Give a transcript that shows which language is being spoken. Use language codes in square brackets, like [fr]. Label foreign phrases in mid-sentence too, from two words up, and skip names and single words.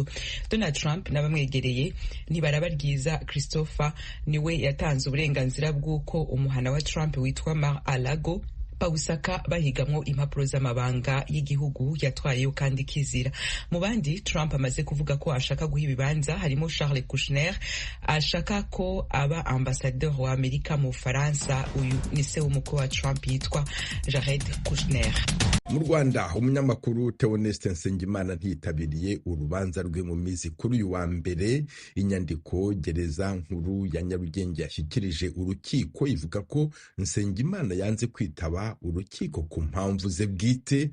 [rw] Donald Trump n'abamwegereye ntibarabaryiza Christopher niwe yatanze uburenganzira bw'uko umuhana wa Trump witwa Mar-a-Lago bawusaka bahigamwo impapuro z'amabanga y'igihugu yatwayeyo kandi kizira. Mu bandi Trump amaze kuvuga ko ashaka guha ibibanza harimo Charles Kushner ashaka ko aba ambassadeur wa Amerika mu Faransa. Uyu ni se w'umukwe wa Trump yitwa Jared Kushner. Mu Rwanda umunyamakuru Theoneste Nsengimana ntiyitabiriye urubanza rwe mu mizi kuri uyu wa mbere. Inyandiko gereza nkuru ya Nyarugenge yashyikirije urukiko ivuga ko Nsengimana yanze kwitaba urukiko ku mpamvu ze bwite.